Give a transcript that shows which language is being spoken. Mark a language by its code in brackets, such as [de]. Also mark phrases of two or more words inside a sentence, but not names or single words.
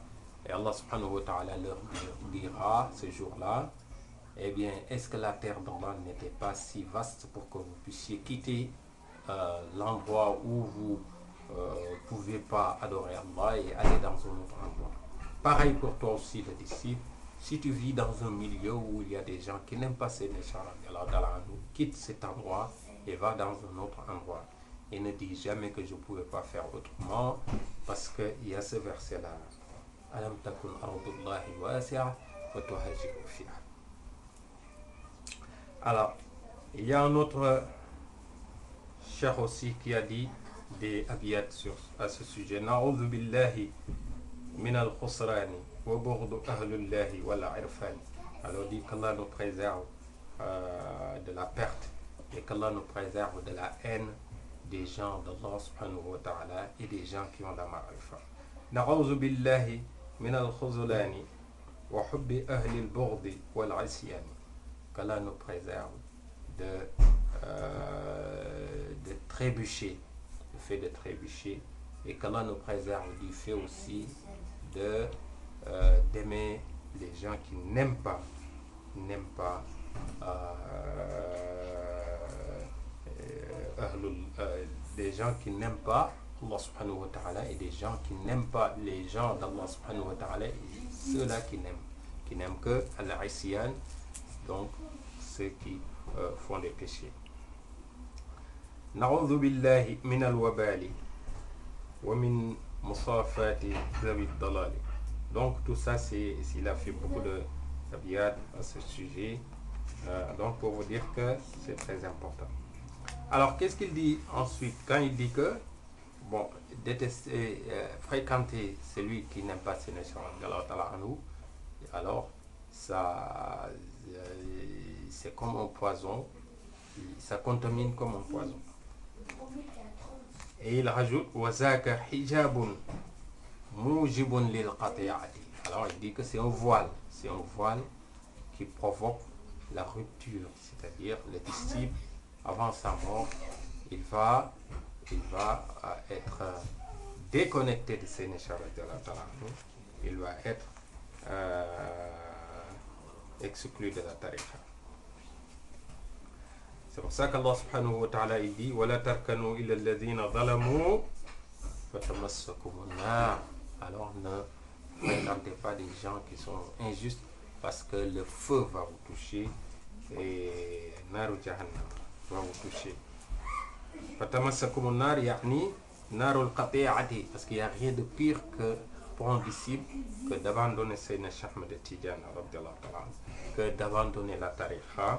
[fr] Et Allah [ar] سبحانه وتعالى [fr] leur dira ce jour-là, eh bien, est-ce que la terre d'Allah n'était pas si vaste pour que vous puissiez quitter l'endroit où vous ne pouvez pas adorer Allah et aller dans un autre endroit. Pareil pour toi aussi, le disciple. Si tu vis dans un milieu où il y a des gens qui n'aiment pas ces méchants, quitte cet endroit et va dans un autre endroit. Et ne dis jamais que je ne pouvais pas faire autrement, parce qu'il y a ce verset-là. [ar] ألم تكن أرض الله واسعة فتهاجروا فيها. [fr] Alors, il y a un autre cheikh aussi qui a dit des abiyats à ce sujet. [ar] نعوذ بالله من الخسران وبغض أهل الله والعرفان. [fr] Alors, dit qu'Allah nous préserve de la perte et qu'Allah nous préserve de la haine des gens d'Allah [ar] سبحانه وتعالى [fr] et des gens qui ont la ma'rifa. [ar] نعوذ بالله من الخذلان وحب أهل البغض والعصيان. [fr] Qu'Allah nous préserve de trébucher, le fait de trébucher, et qu'Allah nous préserve du fait aussi d'aimer les gens qui n'aiment pas des gens qui n'aiment pas Allah [ar] سبحانه وتعالى [fr] et des gens qui n'aiment pas les gens d'Allah [ar] سبحانه وتعالى [fr] et ceux-là qui n'aiment que al-isyan, donc ceux qui font des péchés. [ar] نعوذ بالله من الوبال ومن مصافاة ذوي الضلال. [fr] Donc tout ça, il a fait beaucoup de abiyat à ce sujet. Donc pour vous dire que c'est très important. Alors qu'est-ce qu'il dit ensuite quand il dit que bon, détester, fréquenter celui qui n'aime pas ses nations, alors ça c'est comme un poison, ça contamine comme un poison. Et il rajoute [ar] وذاك حجاب موجب للقطيعة. [fr] Alors il dit que c'est un voile qui provoque la rupture, c'est-à-dire le disciple avant sa mort, il va être déconnecté de ses neshara, il va être exclu de la tariqa. C'est pour ça qu'Allah [ar] سبحانه وتعالى [fr] il dit [ar] وَلَا تَرْكَنُوا إِلَّا الَّذِينَ ظَلَمُوا فَتَمَسَّكُمُ النَّارِ. [fr] Alors ne fréquentez pas des gens qui sont injustes, parce que le feu va vous toucher et [ar] نار جهنم [fr] va vous toucher. [ar] فَتَمَسَّكُمُ النَّارِ يعني نار القطيعة, [fr] parce qu'il n'y a rien de pire que pour un disciple que d'abandonner Sayyidina Cheikh Ahmed Tidiane que d'abandonner la tariqa.